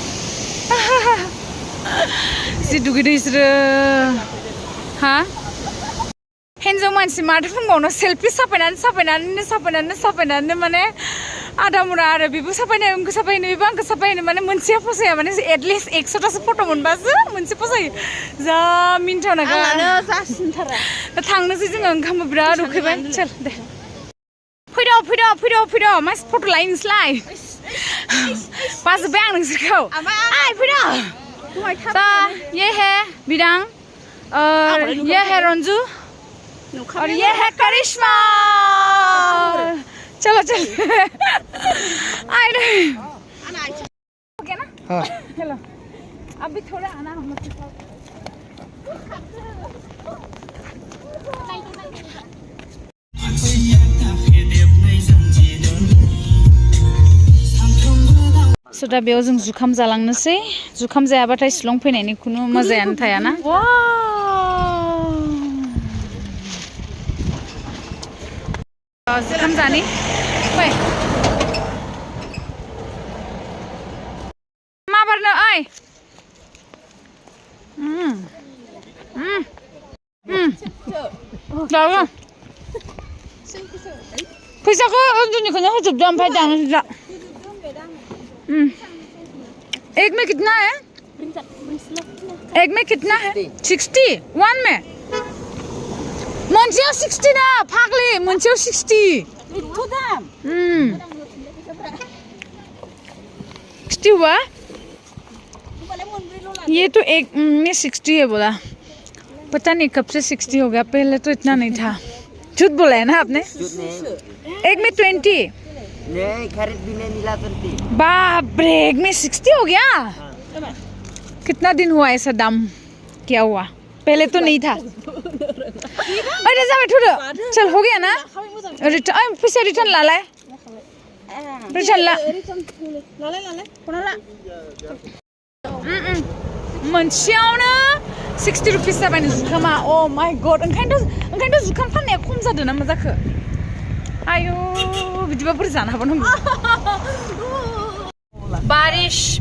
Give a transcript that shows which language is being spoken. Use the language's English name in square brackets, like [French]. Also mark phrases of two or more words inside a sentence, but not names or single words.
[Bodo] जि दुगैदों बिसोरो हा हिन्जाव मानसि माथो बुंबावनो सेल्फि साफायनानै माने आधा मुरा आरो बेबो साफायनो आंखौ साफायनो बेबो आंखौ साफायनो माने मोनसेया फसाया माने एटलिस्ट 100टासो फट' मोनबासो मोनसे फसायो जा मिनिथावना दा थांनोसै जोङो ओंखामबो बिराद उखैबाय [Hindi] चल दे [Bodo] फैद' मास फट' लायो नोंसोरलाय बाजोब्बाय आं नोंसोरखौ फैद' दा [Hindi] ये है बिदां ये है रन्जु और ये है करिश्मा चलो आए रे ओके ना हाँ चलो अभी थोड़ा आना हम लोग [Bodo] स' दा बेयाव जों जुखाम जालांनोसै जुखाम जायाबाथाय शिलं फैनायनि खुनु मजायानो थायाना जुखाम जानि फै मा बारनो ओइ जागोन फैसाखौ उन्दैनिखौनो होजोबदो ओमफ्राय दानो जा [Hindi] एक में कितना है एक में कितना है 60 वन में [Bodo] मोनसेयाव 60 ना फाग्लि मोनसेयाव 60 [Hindi] 60 हुआ ये तो एक में 60 है बोला पता नहीं कब से 60 हो गया पहले तो इतना नहीं था झूठ बोला है ना आपने एक में 20 नहीं खरीद भी नहीं मिला 20 बाप रे एक में 60 हो गया कितना दिन हुआ ऐसा दाम क्या हुआ पहले तो नहीं था अरे जा बैठो चल हो गया ना रिटर्न पैसा रिटर्न ला ले रिटर्न ला [Bodo] मोनसेयावनो 60 रुपिस जाबाय जुखामा [English] oh my god [Bodo] ओंखायनोथ' जुखाम फाननाया खम जादों ना मा जाखो आयु बिदिबा बोरै जानो हाबावनांगौ बारिश